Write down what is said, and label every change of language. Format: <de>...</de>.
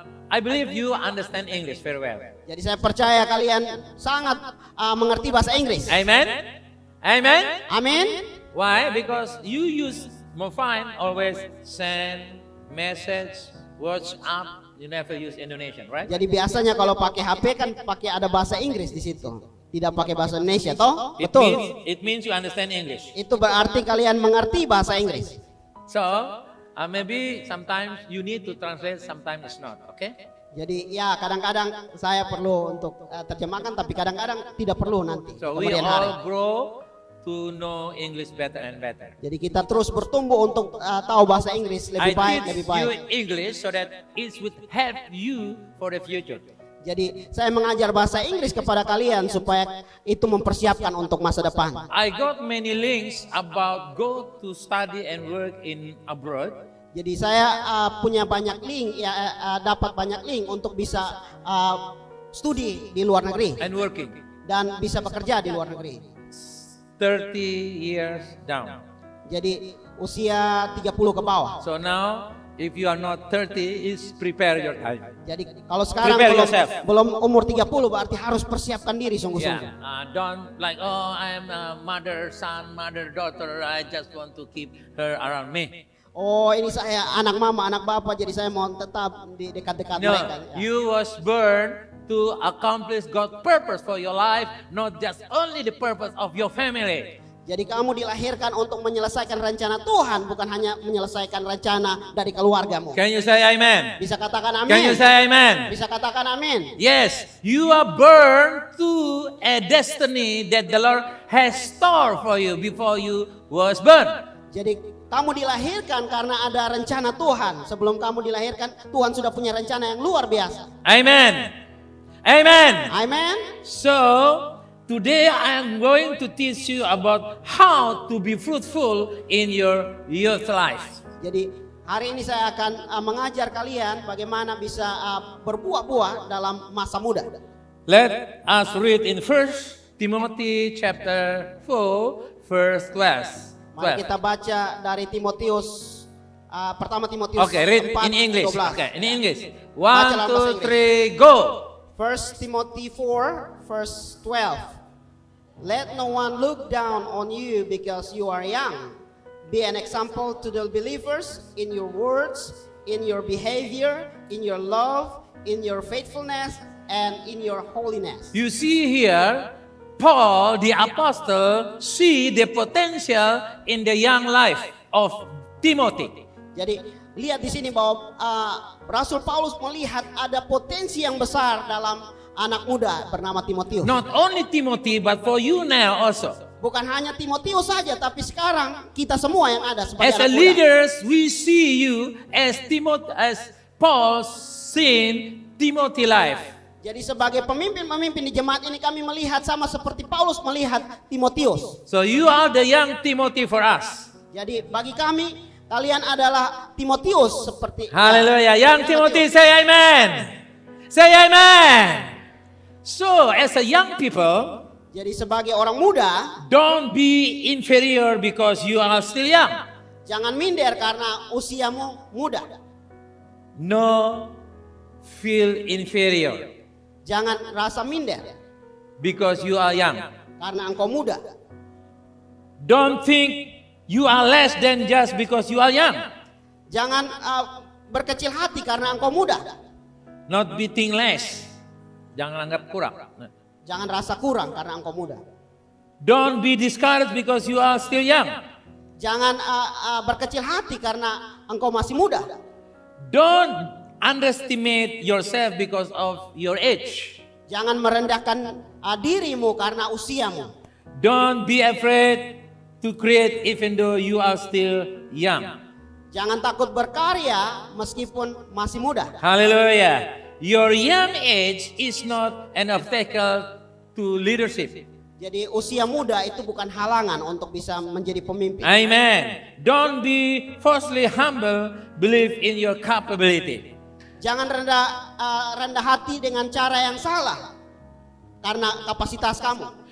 <en>I believe you understand English very well.</en> <id>Jadi saya percaya kalian sangat mengerti bahasa Inggris.</id> <en>Amen? Amen?</en> <id>Amin.</id> <en>Why? Because you use mobile, always send message, WhatsApp. You never use Indonesian, right?</en> <id>Jadi biasanya kalau pakai HP kan pakai ada bahasa Inggris di situ. Tidak pakai bahasa Indonesia, toh?</id> <en>It</en> <id>Betul.</id> <en>means you understand English.</en> <id>Itu berarti kalian mengerti bahasa Inggris.</id> <en>So, maybe sometimes you need to translate, sometimes it's not, okay?</en> <id>Jadi ya kadang-kadang saya perlu untuk terjemahkan, tapi kadang-kadang tidak perlu nanti.</id> <en>So we</en> <id>kemudian hari.</id> <en>all grow to know English better and better.</en> <id>Jadi kita terus bertumbuh untuk tahu bahasa Inggris lebih baik, lebih</id> <en>teach you</en> <id>baik.</id> <en>English so that it would help you for the future.</en> <id>Jadi saya mengajar bahasa Inggris kepada kalian supaya itu mempersiapkan untuk masa depan.</id> <en>I got many links about go to study and work in abroad.</en> <id>Jadi saya punya banyak link, dapat banyak link untuk bisa studi di luar negeri</id> <en>And working</en> <id>dan bisa bekerja di luar negeri.</id> <en>30 years down.</en> <id>Jadi usia 30 ke bawah.</id> <en>So now, if you are not 30, is prepare your time.</en> <id>Jadi kalau sekarang</id> <en>Prepare yourself.</en> <id>belum umur 30 berarti harus persiapkan diri sungguh-sungguh.</id> <en>Yeah. Don't like, oh, I am a mother, son, mother, daughter. I just want to keep her around me.</en> <id>Oh, ini saya anak mama, anak bapak, jadi saya mau tetap di dekat-dekat</id> <en>No,</en> <id>mereka. Ya.</id> <en>you was born to accomplish God's purpose for your life, not just only the purpose of your family.</en> <id>Jadi kamu dilahirkan untuk menyelesaikan rencana Tuhan, bukan hanya menyelesaikan rencana dari keluargamu.</id> <en>Can you say amen?</en> <id>Bisa katakan</id> <en>Can you</en> <id>amin.</id> <en>say amen?</en> <id>Bisa katakan amin.</id> <en>Yes, you are born to a destiny that the Lord has stored for you before you was born.</en> <id>Jadi kamu dilahirkan karena ada rencana Tuhan. Sebelum kamu dilahirkan, Tuhan sudah punya rencana yang luar biasa.</id> <en>Amen. Amen.</en> <id>Amin.</id> <en>So, today I am going to teach you about how to be fruitful in your youth life.</en> <id>Jadi hari ini saya akan mengajar kalian bagaimana bisa berbuah-buah dalam masa muda.</id> <en>Let us read in 1 Timothy chapter 4 verse 12.</en> <id>Mari kita baca dari Timotius, pertama Timotius</id> <en>Okay, read 4, in English. 12. Okay, in English.</en> <id>Baca dalam bahasa</id> <en>1, 2, 3, go. 1 Timothy 4 verse 12. Let no one look down on you because you are young. Be an example to the believers in your words, in your behavior, in your love, in your faithfulness, and in your holiness. You see here, Paul, the apostle, see the potential in the young life of Timothy.</en> <id>Jadi lihat di sini bahwa Rasul Paulus melihat ada potensi yang besar dalam anak muda bernama Timotius.</id> <en>Not only Timothy, but for you now also.</en> <id>Bukan hanya Timotius saja, tapi sekarang kita semua yang ada sebagai</id> <en>As a</en> <id>anak muda.</id> <en>leaders, we see you as Paul seen Timothy life.</en> <id>Jadi sebagai pemimpin-pemimpin di jemaat ini kami melihat sama seperti Paulus melihat Timotius.</id> <en>So you are the young Timothy for us.</en> <id>Jadi bagi kami kalian adalah Timotius seperti</id> <en>Hallelujah. Young Timothy, say amen. Say amen. So as a young people,</en> <id>Jadi sebagai orang muda,</id> <en>don't be inferior because you are still young.</en> <id>jangan minder karena usiamu muda.</id> <en>No, feel inferior</en> <id>Jangan rasa minder</id> <en>because you are young.</en> <id>karena engkau muda.</id> <en>Don't think you are less than just because you are young.</en> <id>Jangan berkecil hati karena engkau muda.</id> <en>Not be think less.</en> <id>Jangan anggap kurang. Jangan rasa kurang karena engkau muda.</id> <en>Don't be discouraged because you are still young.</en> <id>Jangan berkecil hati karena engkau masih muda.</id> <en>Don't underestimate yourself because of your age.</en> <id>Jangan merendahkan dirimu karena usiamu.</id> <en>Don't be afraid to create even though you are still young.</en> <id>Jangan takut berkarya meskipun masih muda.</id> <en>Hallelujah. Your young age is not an obstacle to leadership.</en> <id>Jadi usia muda itu bukan halangan untuk bisa menjadi pemimpin.</id> <en>Amen. Don't be falsely humble, believe in your capability.</en> <id>Jangan rendah hati dengan cara yang salah karena kapasitas kamu.</id>